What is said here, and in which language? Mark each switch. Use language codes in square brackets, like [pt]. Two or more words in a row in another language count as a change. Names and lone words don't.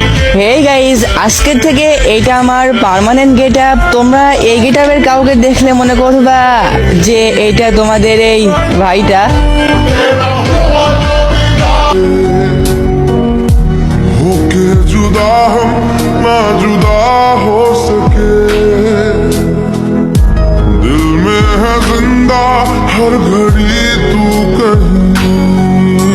[bn] হেই গাইজ, আজকের থেকে এইটা আমার [en] permanent get up. [bn] তোমরা এই [en] get up-er [bn] কাউকে দেখলে মনে করবা যে এইটা তোমাদের এই ভাইটা। [hi] होके जुदा हम ना जुदा हो सके, दिल में है जिंदा हर घड़ी तू कहीं।